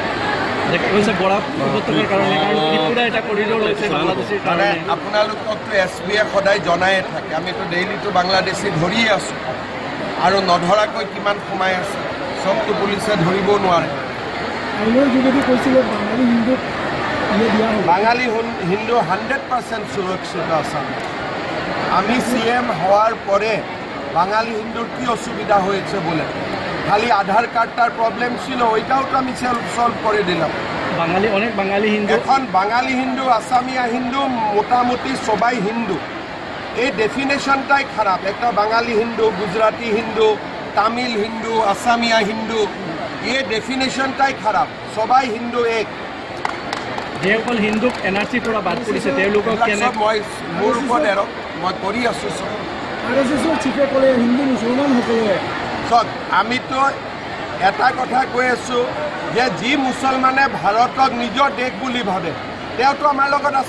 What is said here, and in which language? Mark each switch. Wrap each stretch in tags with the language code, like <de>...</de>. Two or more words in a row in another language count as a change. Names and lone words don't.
<as>আপোনালোককতো SBয়ে সদায় জনায়ে থাকে, আমিতো ডেইলিতো বাংলাদেশী ধৰিয়ে আছোঁ, আৰু নধৰাকৈ কিমান সোমাই আছে চবতো পুলিচে ধৰিব নোৱাৰে।</as> <bn>বাঙালি হিন্দু 100% সুরক্ষিত আসামে। আমি CM হওয়ার পরে বাঙালি হিন্দুর কি অসুবিধা হয়েছে বলে খালি আধার কার্ডটার প্রবলেম ছিল, ওইটাও তো আমি সলভ করে দিলাম। বাঙালি অনেক বাঙালি হিন্দু, এখন বাঙালি হিন্দু, আসামিয়া হিন্দু, মোটামুটি সবাই হিন্দু। এই ডেফিনেশনটাই খারাপ। একটা বাঙালি হিন্দু, গুজরাটি হিন্দু, তামিল হিন্দু, আসামিয়া হিন্দু, এই ডেফিনেশনটাই খারাপ। সবাই হিন্দু এক।</bn> <as>যিসকল হিন্দুক NRC পৰা বাদ কৰিছে তেওঁলোকক কেনে মই মোৰ ওপৰত এৰক মই কৰি আছোঁ চব। চিফে ক'লে হিন্দু মুছলমান সকলোৱে চব আমিতো এটা কথা কৈ আছোঁ যে যি মুছলমানে ভাৰতক নিজৰ দেশ বুলি ভাবে তেওঁতো আমাৰ লগত আছে।</as>